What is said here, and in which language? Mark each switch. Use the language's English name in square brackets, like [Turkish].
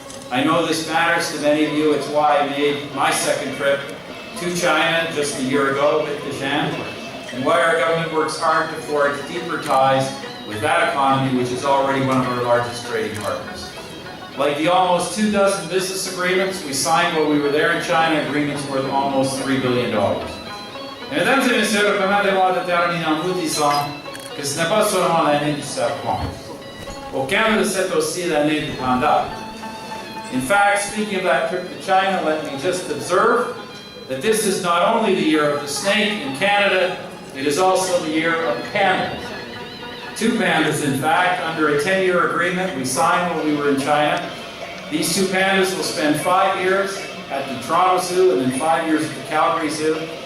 [English] I know this matters to many of you. It's why I made my second trip to China just a year ago with the Shan, and why our government works hard to forge deeper ties with that economy, which is already one of our largest trading partners. Like the almost 24 business agreements we signed while we were there in China, agreements worth almost $3 billion. [French] Mesdames et messieurs, permettez-moi de terminer en vous disant que ce n'est pas seulement l'année du serpent. Au Canada, c'est aussi l'année du panda. [English] In fact, speaking of that trip to China, let me just observe that this is not only the year of the snake in Canada, it is also the year of the panda. 2 pandas, in fact, under a 10-year agreement we signed when we were in China. These 2 pandas will spend 5 years at the Toronto Zoo and then 5 years at the Calgary Zoo.